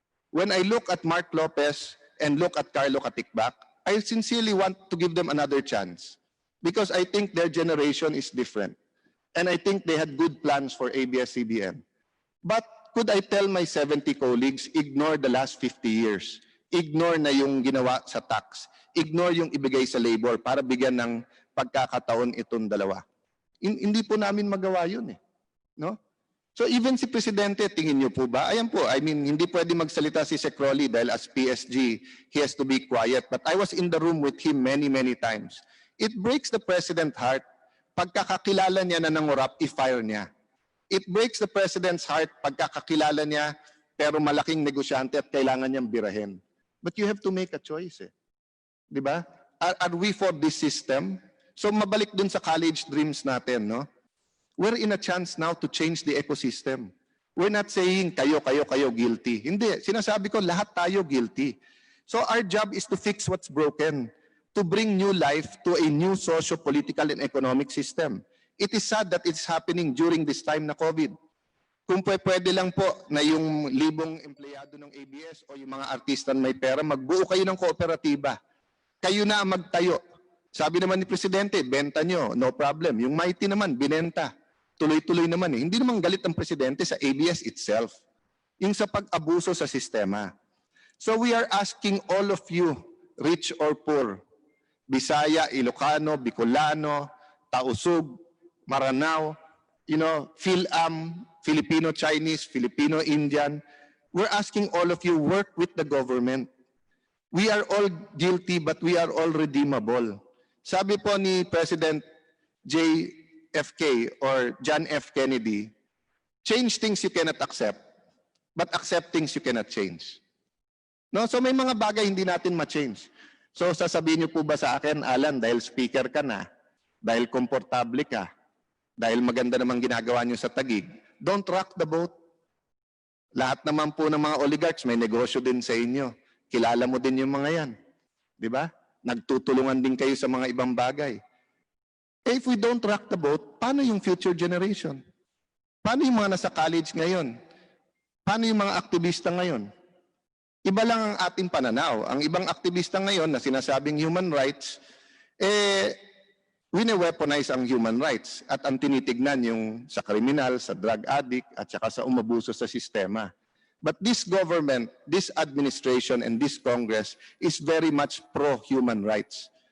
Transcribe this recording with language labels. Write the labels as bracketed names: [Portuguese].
[English] When I look at Mark Lopez and look at Carlo Katikbak, I sincerely want to give them another chance because I think their generation is different. And I think they had good plans for ABS-CBN. But could I tell my 70 colleagues, ignore the last 50 years. [Filipino] Ignore na yung ginawa sa tax. Ignore yung ibigay sa labor para bigyan ng pagkakataon itong dalawa. Hindi po namin magawa yun No? So even si Presidente, tingin niyo po ba? Ayan po, [English] I mean, [Filipino] hindi pwede magsalita si Sec. [English] Rolly dahil as PSG, he has to be quiet. But I was in the room with him many, many times. It breaks the President's heart [Filipino] pagkakakilala niya na nangurap, i-fire niya. [English] It breaks the President's heart [Filipino] pagkakakilala niya pero malaking negosyante at kailangan niyang birahin. [English] But you have to make a choice Di ba? Are we for this system? [Filipino] So mabalik dun sa college dreams natin, no? [English] We're in a chance now to change the ecosystem. We're not saying [Filipino] kayo guilty. Hindi. Sinasabi ko lahat tayo guilty. [English] So our job is to fix what's broken, to bring new life to a new socio-political and economic system. It is sad that it's happening during this time na COVID. [Filipino] Kung pwede lang po na yung libong empleyado ng ABS o yung mga artista na may pera, magbuo kayo ng kooperatiba. Kayo na ang magtayo. Sabi naman ni Presidente, benta nyo, [English] no problem. [Filipino] Yung Mighty naman, binenta. Tuloy-tuloy naman Hindi naman galit ang Presidente sa ABS itself. Yung sa pag-abuso sa sistema. [English] So we are asking all of you, rich or poor, Bisaya, Ilocano, Bicolano, Tausug, Maranao, Phil-Am, Filipino-Chinese, Filipino-Indian, we're asking all of you, work with the government. We are all guilty but we are all redeemable. [Filipino] Sabi po ni [English] President JFK or John F. Kennedy, change things you cannot accept, but accept things you cannot change. No? [Filipino] So may mga bagay hindi natin ma-change. So sasabihin niyo po ba sa akin, Alan, dahil speaker ka na, dahil komportable ka, dahil maganda namang ginagawa niyo sa Taguig, [English] don't rock the boat. [Filipino] Lahat naman po ng mga oligarchs may negosyo din sa inyo. Kilala mo din yung mga yan. Di ba? Nagtutulungan din kayo sa mga ibang bagay. [English] If we don't rock the boat, [Filipino] paano yung future generation? Paano yung mga nasa college ngayon? Paano yung mga aktivista ngayon? Iba lang ang ating pananaw. Ang ibang aktivista ngayon na sinasabing human rights, wine-weaponize ang human rights at ang tinitignan yung sa kriminal, sa drug addict at saka sa umabuso sa sistema. [English] But this government, this administration, and this Congress is very much pro-human rights.